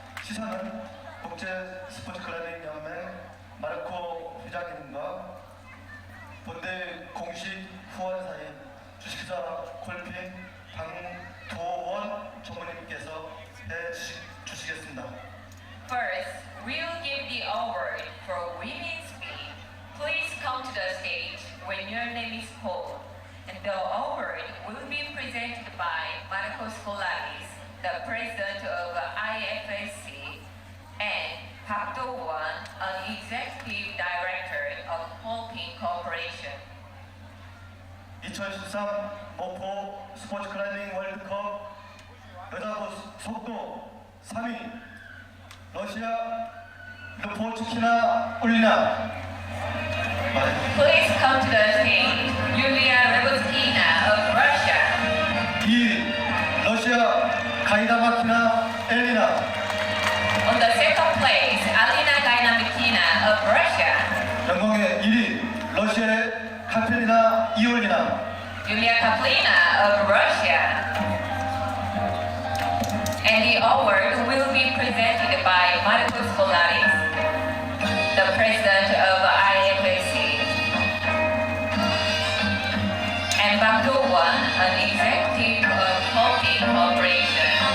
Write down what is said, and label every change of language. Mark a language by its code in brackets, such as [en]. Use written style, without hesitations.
[ko] 시상은 국제 스포츠 클라이밍 연맹 마르코 회장님과 본대 공식 후원사인 주식사 골핑 방도원 전무님께서 해주시겠습니다. [en] First, we'll give the award for women's speed. Please come to the stage when your name is called. And the award will be presented by Marcos Colaris, the president of IFSC, and Park Do-won, an executive director of Holping Corporation. [ko] 2013 목포 스포츠 클라이밍 월드컵 여자부 속도 3위 러시아 루포츠키나 울리나. [en] Please come to the stage, Yulia Rebutkina of Russia. [ko] 2위 러시아 가이다마키나 엘리나. [en] On the second place, Alina Gainamikina of Russia. [ko] 영광의 1위 러시아의 카페리나 이올리나. [en] Yulia Kaplina of Russia. And the award will be presented by Marcos Colaris, the president of IFSC, and Park Do-won, an executive of Holping Corporation.